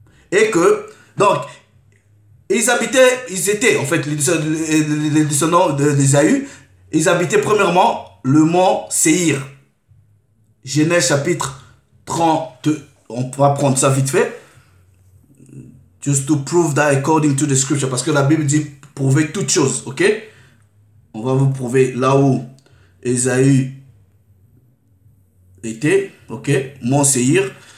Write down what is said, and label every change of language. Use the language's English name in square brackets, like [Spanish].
[French] Et que, donc, ils étaient, en fait, les descendants d'Ésaü, ils habitaient premièrement le mont Séhir. Genèse chapitre 30, on va prendre ça vite fait. [English] Just to prove that according to the scripture. [French] Parce que la Bible dit prouver toutes choses, ok? On va vous prouver là où Ésaü était, ok? Mont Séhir.